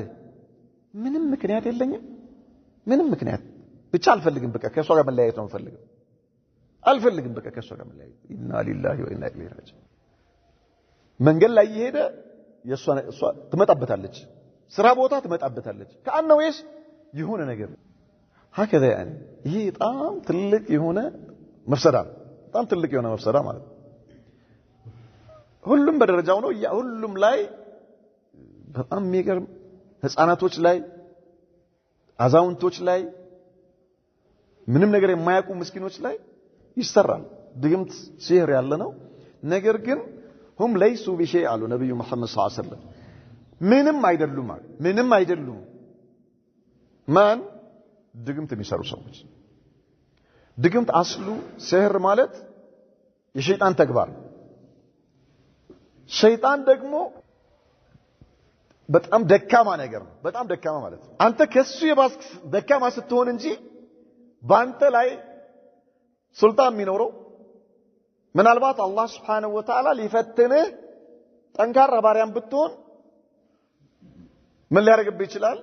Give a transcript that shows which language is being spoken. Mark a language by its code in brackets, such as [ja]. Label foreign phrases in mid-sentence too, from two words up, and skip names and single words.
[am] ምንም ምክንያት የለኝም። ምንም ምክንያት ብቻ አልፈልግም በቃ ከሷ ጋር መለያየት ነው የምፈልገው። አልፈልግም በቃ ከሷ ጋር መለያየት። [ar] إنا لله وإنا إليه راجعون። [am] መንገድ ላይ እየሄደ እሷ ትመጣበታለች። ስራ ቦታ ትመጣበታለች። ከአንነው ወይስ የሆነ ነገር [ar] هكذا يعني [am] ይሄ በጣም ትልቅ የሆነ መፍሰዳ በጣም ትልቅ የሆነ መፍሰዳ ማለት ነው። ሁሉም በደረጃው ነው። ሁሉም ላይ በጣም የሚገርም ህፃናቶች ላይ አዛውንቶች ላይ ምንም ነገር የማያውቁ ምስኪኖች ላይ ይሰራል። ድግምት ሲህር ያለ ነው። ነገር ግን [ar] هم ليسوا بشيء [am] አሉ ነብዩ መሐመድ [ar] صلى الله عليه وسلم [am] ምንም አይደሉም አሉ። ምንም አይደሉም ማን ድግምት የሚሰሩ ሰዎች። ድግምት አስሉ ሲህር ማለት የሸይጣን ተግባር። ሸይጣን ደግሞ በጣም ደካማ ነገር ነው። በጣም ደካማ ማለት ነው አንተ ከሱ የባስክ ደካማ ስትሆን እንጂ ባንተ ላይ ሱልጣን የሚኖረው ምናልባት አላህ [ar] سبحانه وتعالى [am] ሊፈትንህ ጠንካራ ባሪያም ብትሆን ምን ሊያደርግብህ ይችላል?